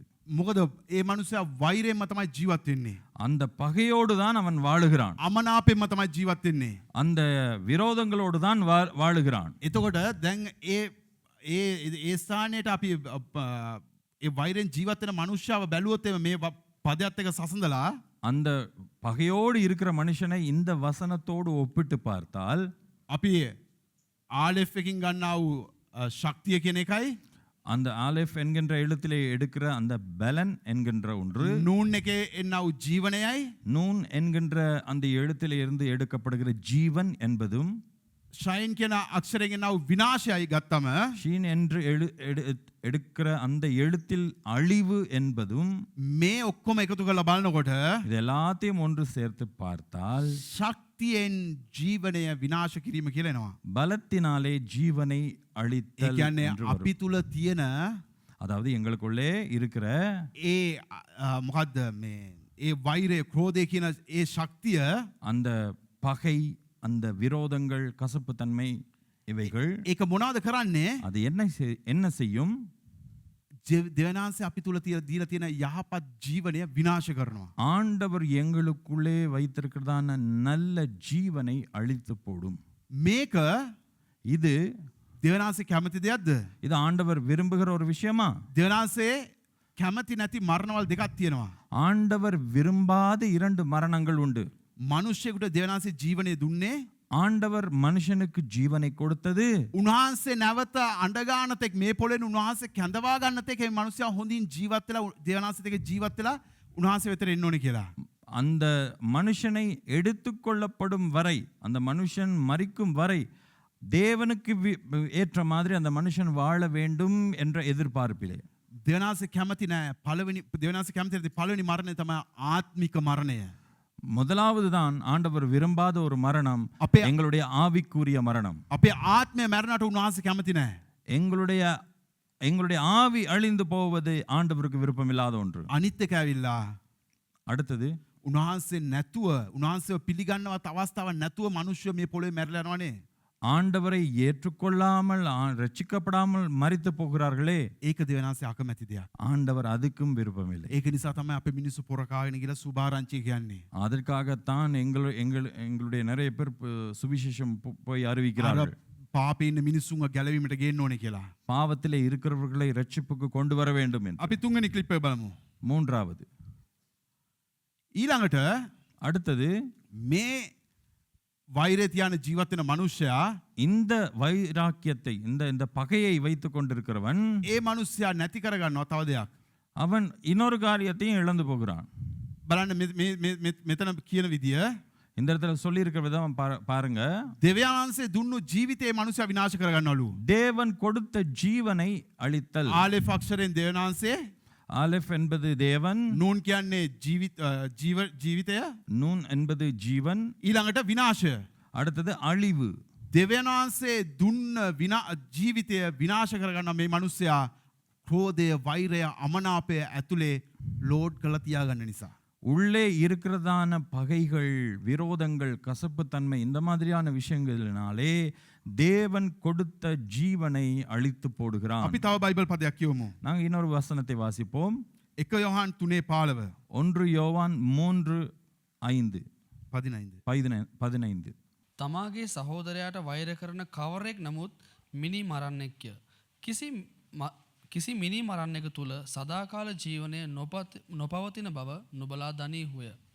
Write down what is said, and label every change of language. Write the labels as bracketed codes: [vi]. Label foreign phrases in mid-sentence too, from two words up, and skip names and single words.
[si] මොකද ඒ මනුස්සයා වෛරයෙන්ම තමයි ජීවත් වෙන්නේ. [ta] அந்த பகையோடு தான் அவன் வாழுகிறான். [si] අමනාපයෙන්ම තමයි ජීවත් වෙන්නේ. [ta] அந்த விரோதங்களோடு தான் வாழுகிறான். [si] එතකොට දැන් ඒ ස්ථානයට අපි ඒ වෛරෙන් ජීවත් වෙන මනුෂ්‍යව බැලුවොත් මේ පදයට එක සසඳලා [ta] அந்த பகையோடு இருக்கிற மனுஷனை இந்த வசனத்தோடு ஒப்பிட்டு பார்த்தால் [si] අපි ආලෙෆ් එකකින් ගන්නා වූ ශක්තිය කියන එකයි [ta] அந்த ஆலெஃப் என்கின்ற எழுத்திலே எடுக்கிற அந்த பலன் என்கின்ற ஒன்று, [si] නූන් එකේ එන්නා වූ ජීවනයයි [ta] நூன் என்கின்ற அந்த எழுத்திலே இருந்து எடுக்கப்படுகிற ஜீவன் என்பதும், [si] ෂයින් කියන අක්ෂරයෙන් එන්නා වූ විනාශයයි ගත්තම [ta] ஷீன் என்று எடுக்கிற அந்த எழுத்தில் அழிவு என்பதும், [si] මේ ඔක්කොම එකතු කරලා බලනකොට [ta] இது எல்லாத்தையும் ஒன்று சேர்த்து பார்த்தால் [si] ශක්තියෙන් ජීවනය විනාශ කිරීම කියලා එනවා. [ta] பலத்தினாலே ஜீவனை [si] ඒ [ta] அழித்தல் [si] කියන්නේ [ta] என்று வரும். [si] අපි තුල තියෙන [ta] அதாவது எங்களுக்குள்ளே இருக்கிற [si] ඒ මොකද්ද මේ ඒ වෛරය ක්‍රෝධය කියන ඒ ශක්තිය [ta] அந்த பகை, அந்த விரோதங்கள், கசப்புத்தன்மை இவைகள் [si] ඒක මොනවද කරන්නේ? [ta] அது என்ன செய்யும்? [si] දෙවනාන්සේ අපි තුල දීලා තියෙන යහපත් ජීවනය විනාශ කරනවා. [ta] ஆண்டவர் எங்களுக்குள்ளே வைத்திருக்கிறதான நல்ல ஜீவனை அழித்து போடும். [si] මේක [ta] இது [si] දෙවනාන්සේ කැමති දෙයක්ද? [ta] இது ஆண்டவர் விரும்புகிற ஒரு விஷயமா? [si] දෙවනාන්සේ කැමති නැති මරණවල් දෙකක් තියෙනවා. [ta] ஆண்டவர் விரும்பாத 2 மரணங்கள் உண்டு. [si] මිනිස්සෙකුට දෙවනාන්සේ ජීවනය දුන්නේ [ta] ஆண்டவர் மனுஷனுக்கு ஜீவனை கொடுத்தது. [si] උන්වහන්සේ නැවත අඬගානතෙක් මේ පොළෙන් උන්වහන්සේ කැඳවා ගන්නතෙක් මේ මිනිස්සයා හොඳින් ජීවත් වෙලා දෙවනාන්සේට ජීවත් වෙලා උන්වහන්සේ වෙතට එන්න ඕනේ කියලා. [ta] அந்த மனுஷனை எடுத்துக்கொள்ளப்படும் வரை, அந்த மனுஷன் மரிக்கும் வரை தேவனுக்கு ஏற்ற மாதிரி அந்த மனுஷன் வாழ வேண்டும் என்ற எதிர்பார்ப்பிலே. [si] දෙවනාන්සේ කැමති නෑ දෙවනාන්සේ කැමති නැති පළවෙනි මරණය තමයි ආත්මික මරණය. [ta] முதலாவது தான் ஆண்டவர் விரும்பாத ஒரு மரணம் எங்களுடைய ஆவிக்குரிய மரணம். [si] අපේ ආත්මය මැරෙනට උන්වහන්සේ කැමති නෑ. [ta] எங்களுடைய ஆவி அழிந்து போவது ஆண்டவருக்கு விருப்பமில்லாத ஒன்று. [si] අනිත් එක ඇවිල්ලා [ta] அடுத்தது, [si] උන්වහන්සේ නැතුව උන්වහන්සේව පිළිගන්නවත් අවස්ථාවක් නැතුව මිනිස්සු මේ පොළවේ මැරලා යනවනේ. [ta] ஆண்டவரை ஏற்றுக்கொள்ளாமல் ரட்சிக்கப்படாமல் மரித்து போகிறார்களே, [si] ඒක දෙවනාන්සේ අකමැති දෙයක්. [ta] ஆண்டவர் அதுக்கும் விருப்பமில்லை. [si] ඒක නිසා තමයි අපේ මිනිස්සු පොරකාගෙන ගිහලා සුභාරංචි කියන්නේ. [ta] அதற்காகத்தான் எங்களுடைய நிறைய பேர் சுவிசேஷம் போய் அறிவிக்கிறார்கள். [si] පාපේ ඉන්න මිනිස්සුන්ව ගැලවීමට ගේන්න ඕනේ කියලා. [ta] பாவத்திலே இருக்கிறவர்களை ரட்சிப்புக்கு கொண்டு வர வேண்டும் என்று. [si] අපි තුන්වෙනි ක්ලිප් එක බලමු. [ta] மூன்றாவது, [si] ඊළඟට [ta] அடுத்தது, [si] මේ වෛරය තියාන ජීවත් වෙන මනුෂ්‍යයා [ta] இந்த வைராக்கியத்தை, இந்த பகையை வைத்துக் கொண்டிருக்கிறவன் [si] ඒ මනුෂ්‍යයා නැති කරගන්නවා තව දෙයක්. [ta] அவன் இன்னொரு காரியத்தையும் இழந்து போகிறான். [si] බලන්න මෙතන කියන විදිය [ta] இந்த இடத்துல சொல்லி இருக்கிற விதம் பாருங்க. [si] දෙවියන්සේ දුන්නු ජීවිතේ මනුෂ්‍යයා විනාශ කරගන්නවලු. [ta] தேவன் கொடுத்த ஜீவனை அழித்தல். [si] ආලෙෆ් අක්ෂරයෙන් දෙවියන්සේ [ta] ஆலெஃப் என்பது தேவன், [si] නූන් කියන්නේ ජීවිතය, [ta] நூன் என்பது ஜீவன், [si] ඊළඟට විනාශය. [ta] அடுத்தது அழிவு. [si] දෙවියන්සේ දුන්න ජීවිතය විනාශ කරගන්න මේ මනුස්සයා ක්‍රෝධය, වෛරය, අමනාපය ඇතුලේ ලෝඩ් කරලා තියාගන්න නිසා. [ta] உள்ளே இருக்கிறதான பகைகள், விரோதங்கள், கசப்புத்தன்மை, இந்த மாதிரியான விஷயங்களினாலே தேவன் கொடுத்த ஜீவனை அழித்து போடுகிறான். [si] අපි තව බයිබල් පදයක් කියවමු. [ta] நாங்கள் இன்னொரு வசனத்தை வாசிப்போம். [si] 1 යොහන් 3:15 [ta] 1 யோவான் 3:5 15. [si] තමාගේ සහෝදරයාට වෛර කරන කවරෙක් නමුත් මිනි මරන්නෙක්ය. කිසි මිනි මරන්නෙක තුළ සදාකාල ජීවනය නොපවතින බව නුබලා දනීහුය.